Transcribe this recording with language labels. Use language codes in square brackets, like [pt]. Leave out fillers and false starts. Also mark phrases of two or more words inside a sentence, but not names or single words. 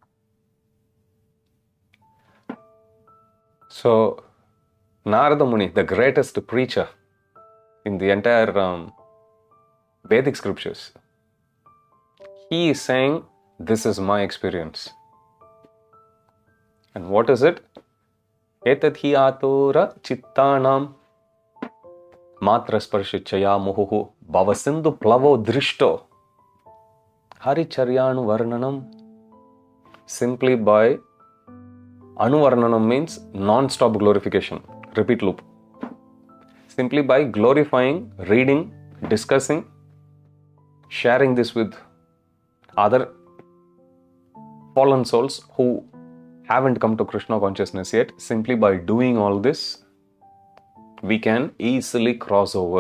[en] So, Narada Muni, the greatest preacher in the entire Vedic scriptures, he is saying, this is my experience. And what is it? [sa] एतद्धि आतुरचित्तानां मात्रास्पर्शेच्छया मुहुः भवसिन्धुप्लवो दृष्टो हरिचर्यानुवर्णनम्. [en] simply by Anuvarnanam means non-stop glorification, repeat loop. Simply by glorifying, reading, discussing, sharing this with other fallen souls who haven't come to Krishna consciousness yet, simply by doing all this, we can easily cross over.